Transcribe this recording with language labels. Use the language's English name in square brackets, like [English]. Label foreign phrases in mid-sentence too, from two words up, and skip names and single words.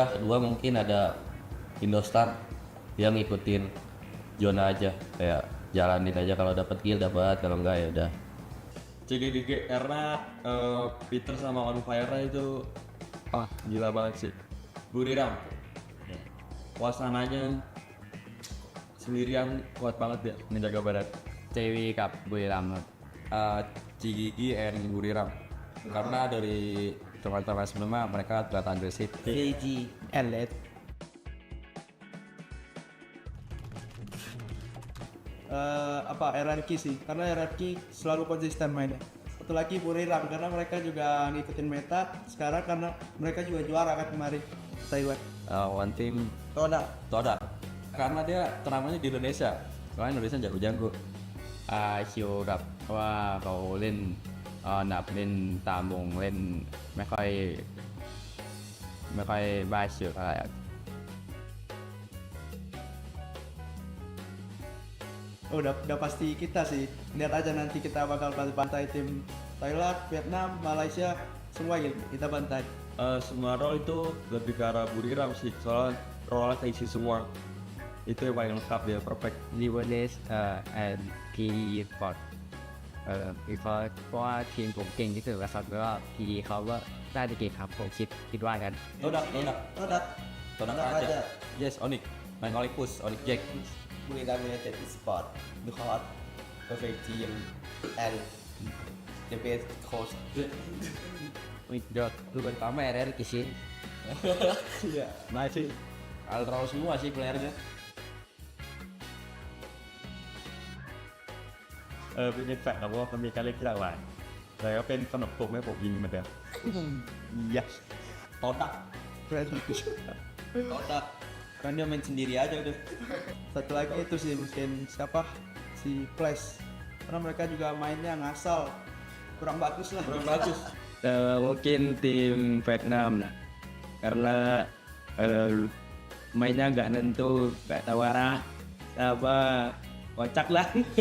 [Indonesian] Kedua mungkin ada Indostar, dia ngikutin zona aja, kayak jalanin aja, kalau dapat kill dapat, kalau enggak ya udah. CGG karena Peter sama On Fire itu gila banget sih. Buriram wasananya sendirian kuat banget ya menjaga barat. [Thai] CW กับบุรีรัมย์ครับ [Indonesian] CGG and Buriram karena dari teman-teman sebelumnya mereka kelihatan agresif. CG and LED RRQ sih, karena RRQ selalu konsisten mainnya. Satu lagi Buriram karena mereka juga ngikutin meta sekarang, karena mereka juga juara kan kemarin Taiwan. [English] One team [Indonesian] Toda karena dia turnamennya di Indonesia, soalnya Indonesia jago-jago. [Thai] ชิวครับเพราะว่าเขาเล่นหนับเล่นตามวงเล่นไม่ค่อยบ้าชิวเท่าไหร่ [Indonesian] Udah pasti kita sih. Lihat aja nanti kita bakal bantai tim Thailand, Vietnam, Malaysia, semua kita bantai. Semua role itu lebih ke arah Buriram sih, soalnya role isi semua. Itu yang paling lengkap dia, perfect. [Thai] Liverless and PE Esports เพราะว่าทีมผมเก่งที่สุดแล้วครับแล้วก็ PE เขาก็ได้ดีเก่งครับผมคิดว่ากัน [Indonesian] Todak aja. [English] Yes, Onyx. [Indonesian] Main Olympus, Onyx Jack. [English] Bermuda United Esports because perfect team and the best coach. [Indonesian] Itu pertama RRQ sih. Iya, nice sih. Aldraw semua sih playernya. [Thai] เป็นแฟกต์นะว่ามันมีการเล่นที่หลากหลายแต่ก็เป็นขนมปลุกให้ผมยิงเหมือนเดิม [English] Yes. Todak. [Indonesian] Kan dia main sendiri aja udah. Satu lagi itu sih mungkin siapa si Flash, karena mereka juga mainnya ngasal, kurang bagus lah. Mungkin tim Vietnam lah, karena mainnya nggak nentu, nggak tahu arah, apa kocak lah.